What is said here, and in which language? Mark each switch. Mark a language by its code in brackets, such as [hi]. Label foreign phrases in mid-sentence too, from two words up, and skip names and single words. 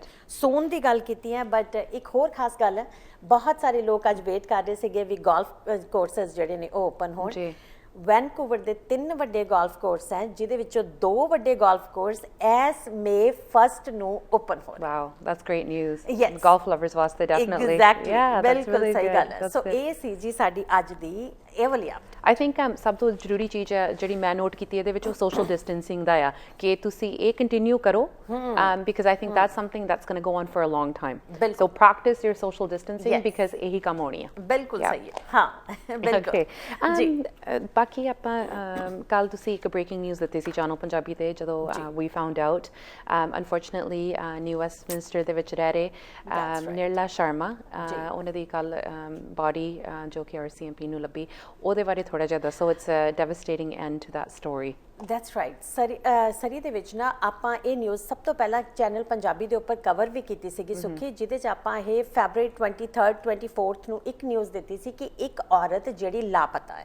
[pa] ਸੂਨ ਦੀ ਗੱਲ ਕੀਤੀ ਹੈ ਬਟ ਇੱਕ ਹੋਰ ਖਾਸ ਗੱਲ ਹੈ ਬਹੁਤ ਸਾਰੇ ਲੋਕ ਅੱਜ ਵੇਟ ਕਰ ਰਹੇ ਸੀਗੇ ਵੀ [en] golf courses [pa] ਜਿਹੜੇ ਨੇ ਉਹ ਓਪਨ ਹੋਣ ਜੀ ਵੈਨਕੂਵਰ ਦੇ 3 ਵੱਡੇ [en] golf course [pa] ਹੈ ਜਿਹਦੇ ਵਿੱਚੋਂ 2 ਵੱਡੇ [en] golf course [pa] ਐਸ ਮੇ 1 ਨੂੰ ਓਪਨ ਹੋ ਰਹੇ [en] wow that's great news Yes. golf lovers ਵਾਸਤੇ definitely ਐਗਜ਼ੈਕਟਲੀ yeah that's [pa] ਬਿਲਕੁਲ [en] really [pa] ਸਹੀ [en] good. [pa] ਗੱਲ ਹੈ [en] That's ਸੋ good. [pa] ਇਹ ਸੀ ਜੀ ਸਾਡੀ ਅੱਜ ਦੀ ਇਹ ਵਾਲੀ ਅਪਡੇਟ [en] I think [pa] ਸਭ ਤੋਂ ਜ਼ਰੂਰੀ ਚੀਜ਼ ਹੈ ਜਿਹੜੀ ਮੈਂ ਨੋਟ ਕੀਤੀ ਇਹਦੇ ਵਿੱਚ ਉਹ [en] social distancing [pa] ਦਾ ਆ ਕਿ ਤੁਸੀਂ ਇਹ ਕੰਟੀਨਿਊ ਕਰੋ [en] because I think that's something that's going to go on for a long time [pa] ਬਿਲਕੁਲ। [en] so practice your social distancing Yes. [pa] because ਇਹੀ ਕੰਮ ਹੋਣੀ ਆ ਬਿਲਕੁਲ [en] Yeah. [pa] ਸਹੀ ਹੈ ਹਾਂ ਬਿਲਕੁਲ [en] Okay. [pa] ਜੀ ਬਾਕੀ ਆਪਾਂ ਕੱਲ ਤੁਸੀਂ ਇੱਕ [en] breaking news [pa] ਦਿੱਤੀ ਸੀ ਚੈਨਲ ਪੰਜਾਬੀ ਤੇ ਜਦੋਂ [en] we found out unfortunately [pa] ਨਿਊ ਵੈਸਟਮਿੰਸਟਰ ਦੇ ਵਿੱਚ ਰਹਿ ਰਹੇ [en] right. [pa] ਨਿਰਲਾ ਸ਼ਰਮਾ ਉਹਨਾਂ ਦੀ ਕੱਲ ਬਾਡੀ ਜੋ ਕਿ RCMP ਨੂੰ ਲੱਭੀ ਉਹਦੇ ਬਾਰੇ ਥੋੜਾ ਜਿਹਾ ਦੱਸੋ [en] it's a devastating end to that story that's right [pa] ਸਰੀ ਦੇ ਵਿੱਚ ਨਾ ਆਪਾਂ ਇਹ ਨਿਊਜ਼ ਸਭ ਤੋਂ ਪਹਿਲਾਂ ਚੈਨਲ ਪੰਜਾਬੀ ਦੇ ਉੱਪਰ ਕਵਰ ਵੀ ਕੀਤੀ ਸੀਗੀ ਸੁਖੀ ਜਿਹਦੇ 'ਚ ਆਪਾਂ ਇਹ ਫੈਬਰਰੀ 23rd 24th ਨੂੰ ਇੱਕ ਨਿਊਜ਼ ਦਿੱਤੀ ਸੀ ਕਿ ਇੱਕ ਔਰਤ ਜਿਹੜੀ ਲਾਪਤਾ ਹੈ